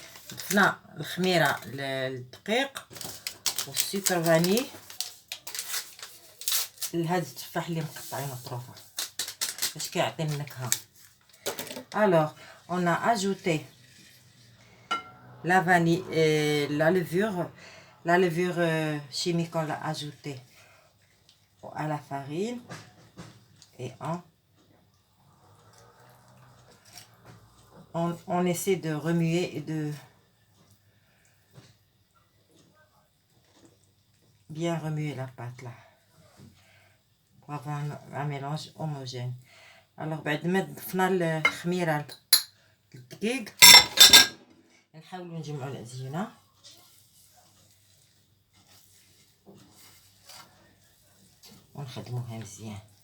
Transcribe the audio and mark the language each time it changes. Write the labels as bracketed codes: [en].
[ar] ضفنا الخميره للدقيق والسكر فاني لهاد التفاح اللي مقطعين اطرافه باش كيعطي النكهه. [fr] Alors on a ajouté la vanille et la levure chimique. On l'a ajouté à la farine et on essaie de remuer et de bien remuer la pâte là pour avoir un mélange homogène. [ar] Alors بعد ما ضفنا الخميره الدقيق نحاولوا نجمعوا العجينه. ونخدموها مزيان.